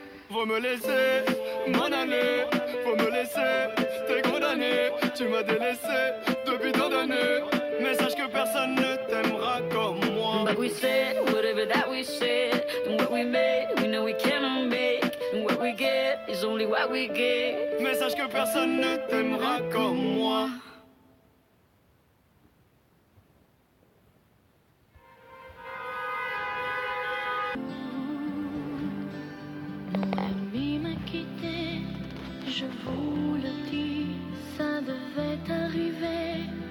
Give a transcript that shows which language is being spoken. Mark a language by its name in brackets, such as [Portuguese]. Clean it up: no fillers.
[French] Faut me laisser m'en aller. Faut me laisser, t'es condamné. Tu m'as délaissé depuis tant d'années. Mais sache que personne ne t'aimera comme moi. [English] But we said whatever that we said, and what we made, we know we cannot make, and what we get is only what we get. [French] Mais sache que personne ne t'aimera comme moi. Mon ami m'a quitté, je vous le dis, ça devait arriver.